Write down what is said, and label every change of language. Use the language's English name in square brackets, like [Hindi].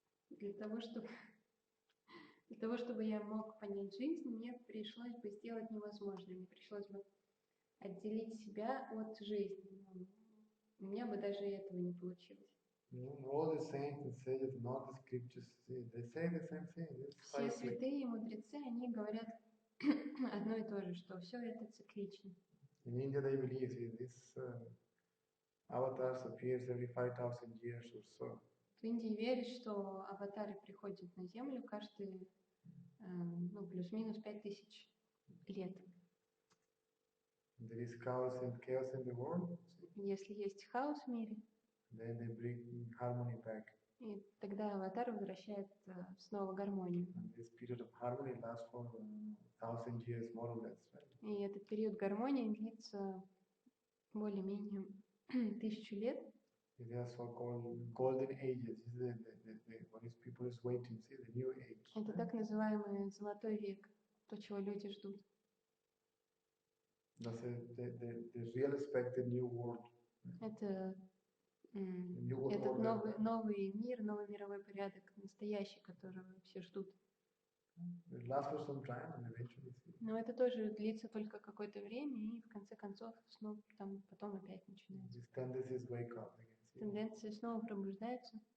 [Russian] для того, чтобы я мог понять жизнь, мне пришлось бы сделать невозможное. Мне пришлось бы отделить себя от жизни. У меня бы даже этого не получилось. [English] All the saints and sages, not the scriptures, they say the same thing. [Russian] Все святые и мудрецы, они говорят одно и то же, что все это циклично. [English] In India, they believe this avatars appears every 5,000 years or so. [Russian] В Индии верят, что аватары приходят на Землю каждые плюс-минус 5000 лет. [English] There is chaos in the world. [Russian] Если есть хаос в мире, [English] then they bring harmony back. [Russian] И тогда аватар возвращает снова гармонию. [English] And this period of harmony lasts for 1,000 years, more or less, right? [Russian] И этот период гармонии длится более-менее 1000 лет. [English] They are so-called golden ages. This is what is people is waiting, see, the new age. [Russian] Это так называемый золотой век, то, чего люди ждут. [English] That's the real expected new world. [Russian] Это этот новый мир, новый мировой порядок, настоящий, которого все ждут. [English] It lasts for some time and eventually. [Russian] Но это тоже длится только какое-то время, и в конце концов снова там потом опять начинается. [English] These tendencies wake up again. [Russian] Тенденции снова пробуждаются.